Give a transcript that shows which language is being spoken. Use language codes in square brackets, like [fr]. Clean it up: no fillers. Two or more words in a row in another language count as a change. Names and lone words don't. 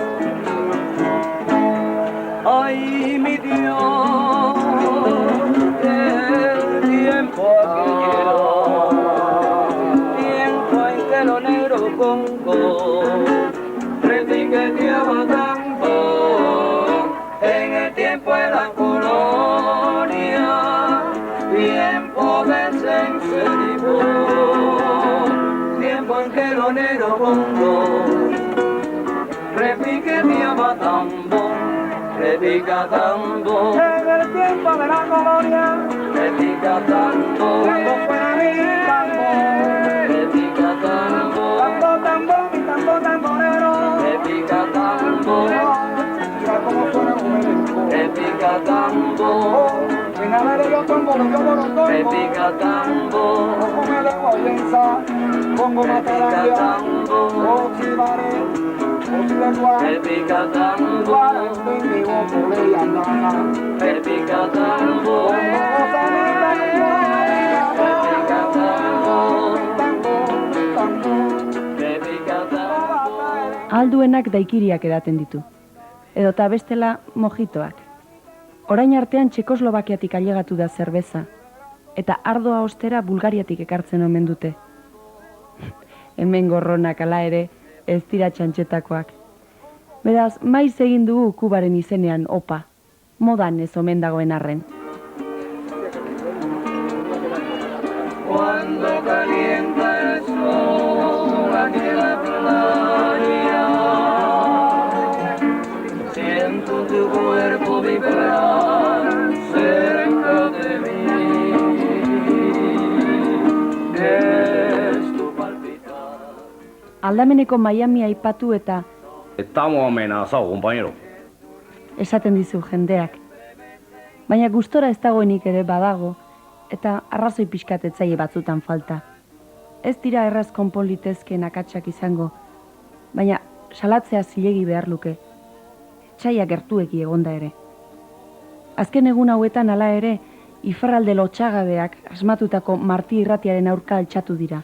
[es] Ay, mi Dios, el tiempo aquello, tiempo en que el onero bongo repiqueteaba tango. En el tiempo de la colonia, tiempo de sinceridad, tiempo en que el onero bongo repiqueteaba tambor, repica tambor. En el tiempo de la colonia, repica tambor, cuando fuera mi tambor, repica tambor, tambor, tambor, mi tambor tamborero, repica tambor. Mira cómo suena repica tambor, sin haber yo tambor. repica tambor, repica tambor, repica tambor, repica tambor, [eu] Alduenak daikiriak edaten ditu. Edota bestela mojitoak. Orain artean Txekoslovakiatik ailegatu da zerbeza. Eta ardoa ostera Bulgariatik ekartzen omen dute. Hemen gorronak ala ere ez dira txantxetakoak. Beraz, maiz egin dugu Kubaren izenean opa. Modan ez omen dagoen arren. [es] Cuando calienta el sol aquí en la playa, siento tu cuerpo vibrar cerca de mí, es tu palpitar. [eu] Aldameneko Miami aipatu eta [es] Estamos amenazados, compañero. [eu] esaten dizu jendeak. Baina gustora ez dagoenik ere badago, eta arrazoi pixkat etzaile batzutan falta. Ez dira erraz konpon litezkeen akatsak izango, baina salatzea zilegi behar luke. Etsaia gertueki egonda ere. Azken egun hauetan hala ere, ifarralde lotxagabeak asmatutako Marti irratiaren aurka altxatu dira.